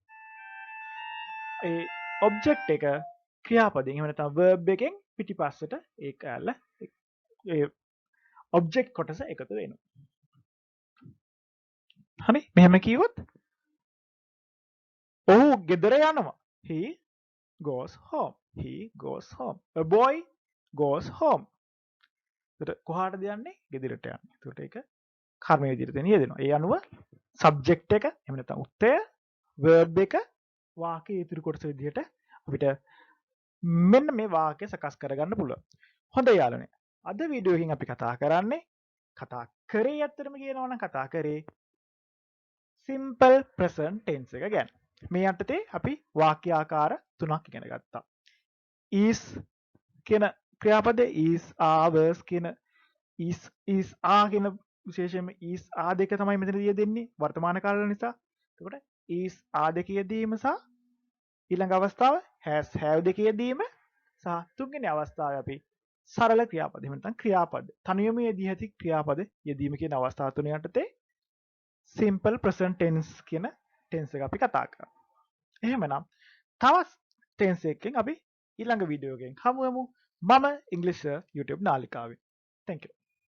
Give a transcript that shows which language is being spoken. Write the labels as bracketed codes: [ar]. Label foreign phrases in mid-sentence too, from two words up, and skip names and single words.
[si] ඒ object එක ක්‍රියාපදයෙන් එහෙම නැත්නම් verb එකෙන් පිටිපස්සට ඒක ඇල්ල ඒ object කොටස එකතු වෙනවා. හරි මෙහෙම කිව්වොත් ඔහු ගෙදර යනවා. [en] he goes home. he goes home. a boy goes home. [si] එතකොට කොහාටද යන්නේ? ගෙදරට යන්නේ. එතකොට ඒක කර්ම විදිහට දෙන යෙදෙනවා. ඒ අනුව subject එක එහෙම නැත්නම් උත්තය verb එක වාක්‍යයේ ඉතුරු කොටස විදිහට අපිට මෙන්න මේ වාක්‍ය සකස් කරගන්න පුළුවන්. හොඳයි යාළුවනේ. අද වීඩියෝ එකකින් අපි කතා කරේ ඇත්තටම කියනවා නම් කතා කරේ [en] simple present tense [si] එක ගැන. මේ යටතේ අපි වාක්‍ය ආකාර තුනක් ඉගෙන ගත්තා. is කියන ක්‍රියාපදේ [en] is are was [si] කියන [en] is are [si] කියන විශේෂයෙන්ම [en] is are [si] දෙක තමයි මෙතනදී දෙන්නේ වර්තමාන කාල නිසා. එතකොට [en] is are [si] දෙක යෙදීම සහ ඊළඟ අවස්ථාව [en] has have [si] දෙක යෙදීම සහ තුන්වෙනි අවස්ථාවේ අපි සරල ක්‍රියාපද එහෙම නැත්නම් ක්‍රියාපද තනියම යෙදී ඇති ක්‍රියාපද යෙදීම කියන අවස්ථා තුන යටතේ [en] simple present tense [si] කියන tense එක අපි කතා කරා. එහෙමනම් තවත් tense එකකින් අපි ඊළඟ වීඩියෝ එකකින් හමු වෙමු. මම ඉංග්‍රීසි YouTube නාලිකාවේ. [en] Thank you.